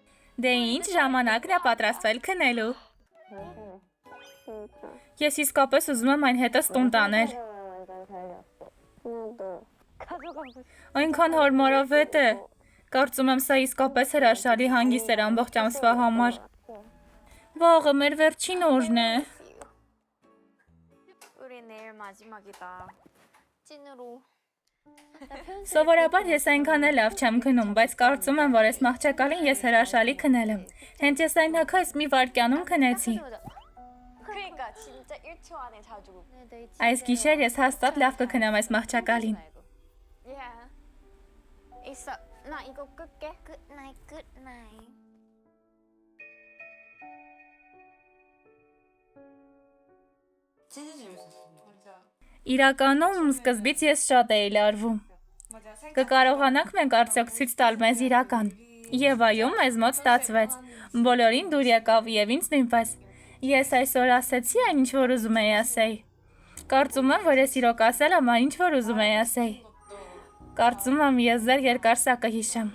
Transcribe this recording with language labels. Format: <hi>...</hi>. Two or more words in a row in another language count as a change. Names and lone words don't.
<hy>Դե ինչ ժամանակն է պատրաստվել քնելու։ Ես իսկապես ուզում եմ այն հետս տուն տանել։ Այնքան հարմարավետ է։ Կարծում եմ սա իսկապես հրաշալի հանգիստ էր ամբողջ ամսվա համար։ Վաղը մեր վերջին օրն է։</hy> <ko>우리 내일 마지막이다. 찐으로.</ko> <hy>Սովորաբար ես այնքան էլ լավ չեմ քնում, բայց կարծում եմ, որ այս մահճակալին ես հրաշալի քնել եմ։ Հենց ես այն հագայս մի վայրկյանում քնեցի։</hy> <ko>그러니까 진짜 1초 안에 자주고.</ko> <hy>Այս գիշեր ես հաստատ լավ կքնեմ այս մահճակալին։</hy> <ko>있어. 나 이거 끌게.</ko> <en>good night good night.</en> <ko>진짜 재밌었어. 맞아.</ko> <hy>Իրականում սկզբից ես շատ էի լարվում։ Կկարողանանք մենք արդյոք ցույց տալ մեզ իրական։ Եվ այո, մեզ մոտ ստացվեց։ Բոլորին դուր եկավ եւ ինձ նույնպես։ Ես այսօր ասեցի այն, ինչ որ ուզում էի ասեի։ Կարծում եմ, որ ես իրոք ասել եմ այն, ինչ որ ուզում էի ասեի։ Կարծում եմ, ես ձեր երկար սա կհիշեմ։</hy>